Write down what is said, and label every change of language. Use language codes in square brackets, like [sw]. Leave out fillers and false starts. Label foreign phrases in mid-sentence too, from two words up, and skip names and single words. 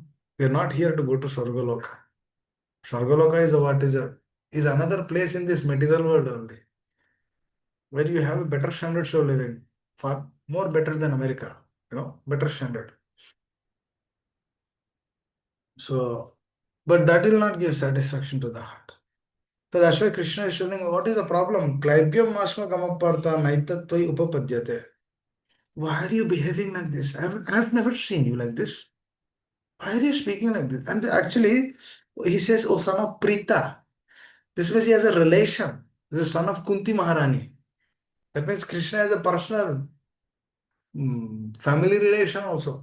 [en] We are not here to go to Sargaloka. Sargaloka is is another place in this material world only, where you have a better standards of living, far more better than America, better standard. So, but that will not give satisfaction to the heart. So that's why Krishna is telling, what is the problem? [sa] Klaibyam masma kamapartha naitatvai upapadyate. [en] Why are you behaving like this? I've never seen you like this. Why are you speaking like this? And actually, he says, oh son of Prita. This means he has a relation. He's the son of Kunti Maharani. That means Krishna has a personal family relation also.